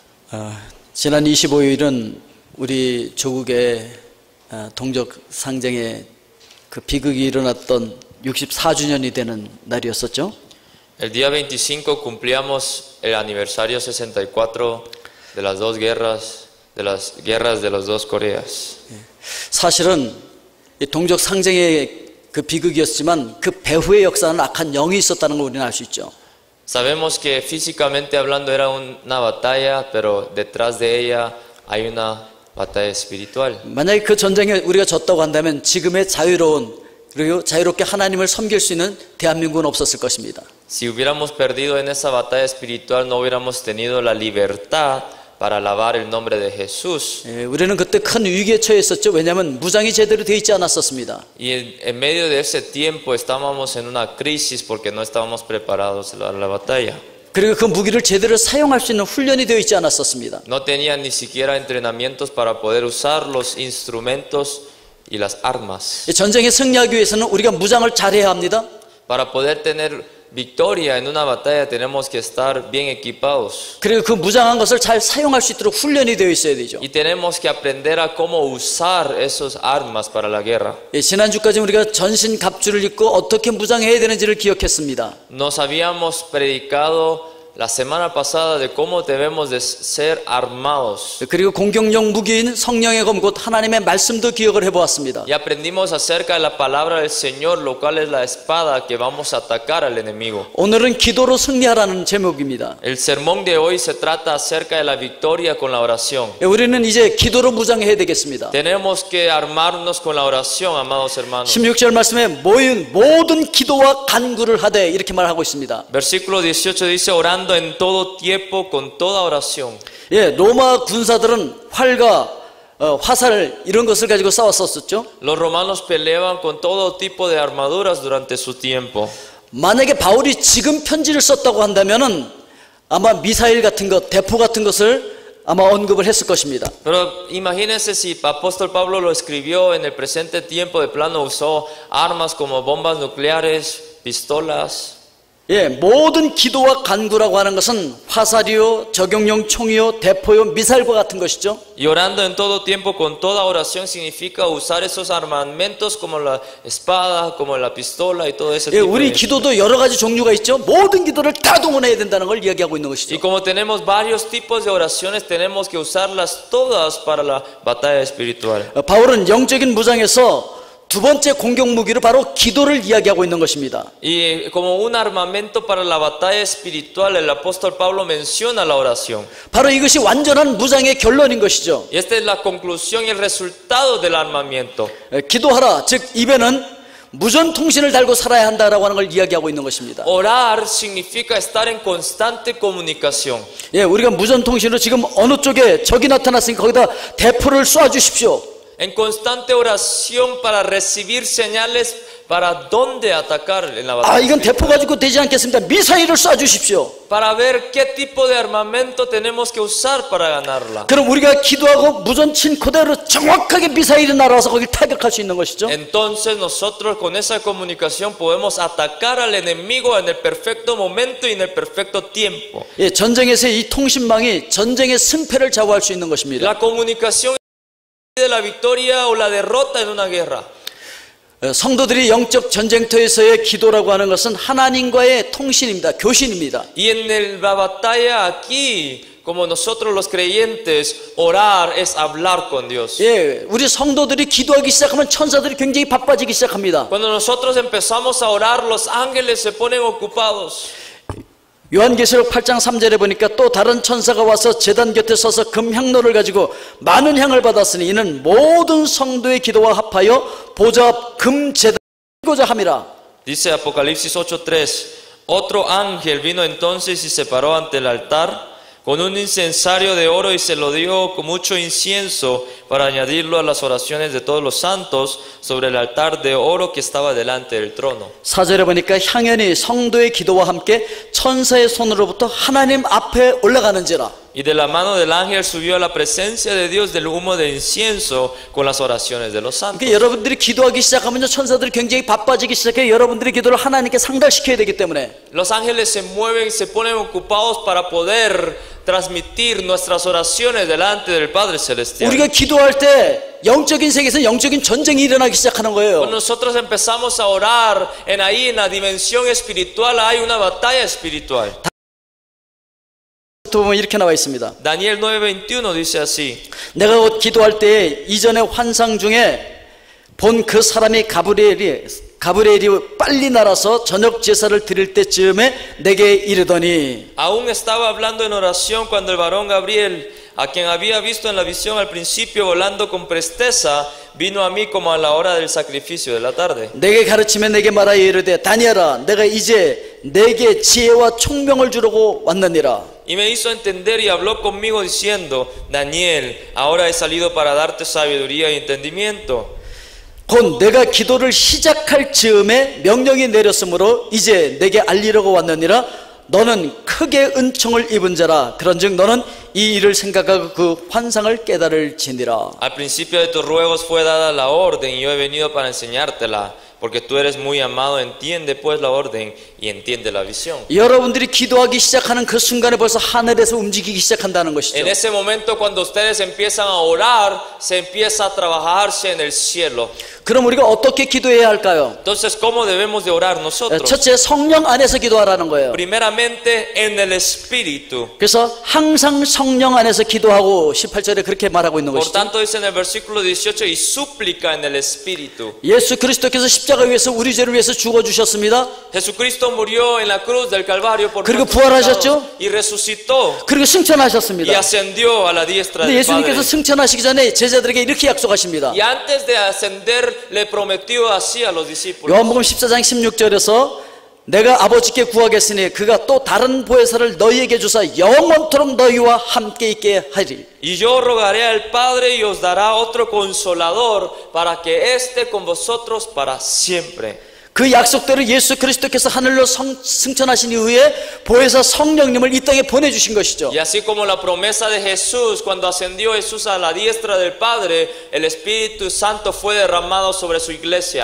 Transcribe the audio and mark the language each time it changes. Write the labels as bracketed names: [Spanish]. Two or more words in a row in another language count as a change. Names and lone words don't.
[Korean] 지난 25일은 우리 조국의 동족 상쟁의 그 비극이 일어났던 64주년이 되는 날이었었죠. [Spanish] El día 25 cumplíamos el aniversario 64 de las dos guerras, de las guerras de las dos Coreas. [Korean] 사실은 이 동족 상쟁의 그 비극이었지만 그 배후의 역사는 악한 영이 있었다는 걸 우리는 알 수 있죠. [Spanish] Sabemos que físicamente hablando era una batalla, pero detrás de ella hay una batalla espiritual. [Korean] 만약에 그 전쟁에 우리가 졌다고 한다면 지금의 자유로운 그리고 자유롭게 하나님을 섬길 수 있는 대한민국은 없었을 것입니다. [Spanish] Si hubiéramos perdido en esa batalla espiritual, no hubiéramos tenido la libertad para alabar el nombre de Jesús. [Korean] 우리는 그때 큰 위기에 처했었죠. 왜냐하면 무장이 제대로 되어 있지 않았었습니다. [Spanish] Y en medio de ese tiempo estábamos en una crisis porque no estábamos preparados para la batalla. [Korean] 그리고 그 무기를 제대로 사용할 수 있는 훈련이 되어 있지 않았었습니다. [Spanish] No tenían ni siquiera entrenamientos para poder usar los instrumentos y las armas. [Korean] 전쟁에 승리하기 위해서는 우리가 무장을 잘해야 합니다. [Spanish] Para poder tener victoria en una batalla tenemos que estar bien equipados. [Korean] 그리고 그 무장한 것을 잘 사용할 수 있도록 훈련이 되어 있어야 되죠. [Spanish] Y tenemos que aprender a cómo usar esas armas para la guerra. [Korean] 지난주까지 우리가 전신 갑주를 입고 어떻게 무장해야 되는지를 기억했습니다. [Spanish] Nos habíamos predicado la semana pasada de cómo debemos de ser armados. [Korean] 그리고 공격용 무기인 성령의 검 곧 하나님의 말씀도 기억을 해보았습니다. [Spanish] Y aprendimos acerca de la palabra del Señor, lo cual es la espada que vamos a atacar al enemigo. [Korean] 오늘은 기도로 승리하라는 제목입니다. [Spanish] El sermón de hoy se trata acerca de la victoria con la oración. [Korean] 우리는 이제 기도로 무장해야 되겠습니다. [Spanish] Tenemos que armarnos con la oración, amados hermanos. [Korean] 16절 말씀에 모든 기도와 간구를 하되 이렇게 말하고 있습니다. [Spanish] Versículo 18 dice orando en todo tiempo con toda oración. [Korean] 로마 군사들은 활과 화살 이런 것을 가지고 싸웠었죠. [Spanish] Los romanos peleaban con todo tipo de armaduras durante su tiempo. [Korean] 만약에 바울이 지금 편지를 썼다고 한다면은 아마 미사일 같은 것, 대포 같은 것을 아마 언급을 했을 것입니다. [Spanish] Pero imagínense si apóstol Pablo lo escribió en el presente tiempo, de plano usó armas como bombas nucleares, pistolas. [Korean] 모든 기도와 간구라고 하는 것은 화살이요, 적용용 총이요, 대포요, 미사일과 같은 것이죠. [Spanish] Y orando en todo tiempo con toda oración significa usar esos armamentos como la espada, como la pistola y todo ese tipo [Korean] 우리 [Spanish] de... [Korean] 기도도 여러 가지 종류가 있죠. 모든 기도를 다 동원해야 된다는 걸 이야기하고 있는 것이죠. [Spanish] Y como tenemos varios tipos de oraciones, tenemos que usarlas todas para la batalla espiritual. [Korean] 바울은 영적인 무장에서 두 번째 공격 무기로 바로 기도를 이야기하고 있는 것입니다. [Spanish] Y como un armamento para la batalla espiritual, el apóstol Pablo menciona la oración. [Korean] 바로 이것이 완전한 무장의 결론인 것이죠. [Spanish] Y esta es la conclusión y el resultado del armamento. [Korean] 기도하라, 즉 입에는 무전 통신을 달고 살아야 한다라고 하는 걸 이야기하고 있는 것입니다. [Spanish] Orar significa estar en constante comunicación. [Korean] 우리가 무전 통신으로 지금 어느 쪽에 적이 나타났으니까 거기다 대포를 쏴 주십시오. [Spanish] En constante oración para recibir señales para dónde atacar en la batalla. [Korean] 이건 대포 가지고 되지 않겠습니다. 미사일을 쏴 주십시오. [Spanish] Para ver qué tipo de armamento tenemos que usar para ganarla. [Korean] 그럼 우리가 기도하고 무전 친 그대로 정확하게 미사일이 날아와서 거기를 타격할 수 있는 것이죠. [Spanish] Entonces nosotros con esa comunicación podemos atacar al enemigo en el perfecto momento y en el perfecto tiempo. [Korean] 전쟁에서의 이 통신망이 전쟁의 승패를 좌우할 수 있는 것입니다. [Spanish] La comunicación de la victoria o la derrota en una guerra. [Korean] 성도들이 영적 전쟁터에서의 기도라고 하는 것은 하나님과의 통신입니다. 교신입니다. [Spanish] Y en la batalla aquí, como nosotros los creyentes, orar es hablar con Dios. [Korean] 우리 성도들이 기도하기 시작하면 천사들이 굉장히 바빠지기 시작합니다. [Spanish] Cuando nosotros empezamos a orar, los ángeles se ponen ocupados. [Korean] 요한계시록 8장 3절에 보니까 또 다른 천사가 와서 제단 곁에 서서 금향로를 가지고 많은 향을 받았으니 이는 모든 성도의 기도와 합하여 보좌 앞 금제단을 피고자 함이라. [Spanish] Dice Apocalipsis 8:3, otro ángel vino entonces y se paró ante el altar con un incensario de oro y se lo dio con mucho incienso para añadirlo a las oraciones de todos los santos sobre el altar de oro que estaba delante del trono. [Korean] 4절에 보니까 향연이 성도의 기도와 함께 천사의 손으로부터 하나님 앞에 올라가는지라. [Spanish] Y de la mano del ángel subió a la presencia de Dios del humo de incienso con las oraciones de los santos. [Korean] 그러니까 여러분들이 기도하기 시작하면요 천사들이 굉장히 바빠지기 시작해요. 여러분들의 기도를 하나님께 상달시켜야 되기 때문에. [Spanish] Los ángeles se mueven, se ponen ocupados para poder transmitir nuestras oraciones delante del Padre Celestial. [Korean] 우리가 기도할 때 영적인 세계에서 영적인 전쟁이 일어나기 시작하는 거예요. [Spanish] Cuando nosotros empezamos a orar, ahí en la dimensión espiritual hay una batalla espiritual. [Korean] 또 보면 이렇게 나와 있습니다. [Spanish] Daniel 9:21 dice así. [Korean] 내가 곧 기도할 때 이전의 환상 중에 본 그 사람이 가브리엘이 빨리 날아서 저녁 제사를 드릴 때쯤에 내게 이르더니 [Spanish] Aún estaba hablando en oración cuando el varón Gabriel, a quien había visto en la visión al principio volando con presteza, vino a mí como a la hora del sacrificio de la tarde. [Korean] 내게 가르치며 내게 말하여 이르되 다니엘아 내가 이제 내게 지혜와 총명을 주려고 왔느니라. [Spanish] Y me hizo entender y habló conmigo diciendo, Daniel, ahora he salido para darte sabiduría y entendimiento. [Korean] 곧 내가 기도를 시작할 즈음에 명령이 내렸으므로 이제 내게 알리려고 왔느니라. 너는 크게 은총을 입은 자라. 그런즉 너는 이 일을 생각하고 그 환상을 깨달을지니라. [Spanish] Al principio de tus ruegos fue dada la orden y yo he venido para enseñártela. Porque tú eres muy amado, entiende pues la orden y entiende la visión. [Korean] 여러분들이 기도하기 시작하는 그 순간에 벌써 하늘에서 움직이기 시작한다는 것이죠. [Spanish] En ese momento cuando ustedes empiezan a orar, se empieza a trabajarse en el cielo. [Korean] 그럼 우리가 어떻게 기도해야 할까요? [Spanish] Entonces, ¿cómo debemos de orar nosotros? [Korean] 첫째, 성령 안에서 기도하라는 거예요. [Spanish] Primeramente en el Espíritu. [Korean] 그래서 항상 성령 안에서 기도하고 18절에 그렇게 말하고 있는 [Spanish] Por [Korean] 것이죠. [Spanish] tanto dice en el versículo 18, y súplica en el Espíritu. [Korean] 예수 그리스도께서 십자가 위에서 우리 죄를 위해서 죽어주셨습니다. [Spanish] Jesucristo murió en la cruz del Calvario por [Korean] 그리고 [Spanish] nuestros [Korean] 부활하셨죠? [Spanish] pecados y resucitó [Korean] 그리고 [Spanish] y [Korean] 승천하셨습니다. [Spanish] ascendió a la diestra [Korean] 근데 [Spanish] del Padre. [Korean] 예수님께서 승천하시기 전에 제자들에게 이렇게 약속하십니다. [Spanish] Y antes de ascender le prometió así a los discípulos. [Korean] 요한복음 14장 16절에서 내가 아버지께 구하겠으니 그가 또 다른 보혜사를 너희에게 주사 영원토록 너희와 함께 있게 하리. [Spanish] Y yo rogaré al Padre y os dará otro consolador para que esté con vosotros para siempre. [Korean] 그 약속대로 예수 그리스도께서 하늘로 승천하신 이후에 보혜사 성령님을 이 땅에 보내주신 것이죠. [Spanish] Y así como la promesa de Jesús, cuando ascendió Jesús a la diestra del Padre, el Espíritu Santo fue derramado sobre su iglesia.